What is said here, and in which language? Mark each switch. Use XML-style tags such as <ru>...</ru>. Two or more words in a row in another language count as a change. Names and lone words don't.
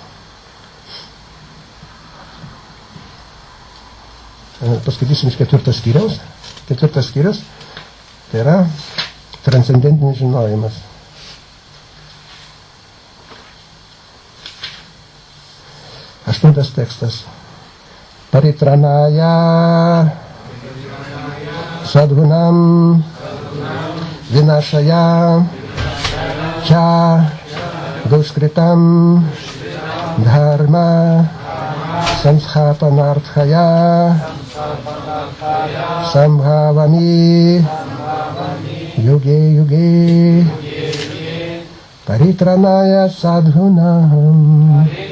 <lt>Paskaitysim iš 4 skyriaus. 4 skyrius tai yra transcendentinis žinojimas. Aštuntas tekstas.</lt> <sa>Paritranaya sadhunam vinashaya cha duskritam dharma samsthapanarthaya sambhavami yuge yuge paritranaya sadhunam</sa>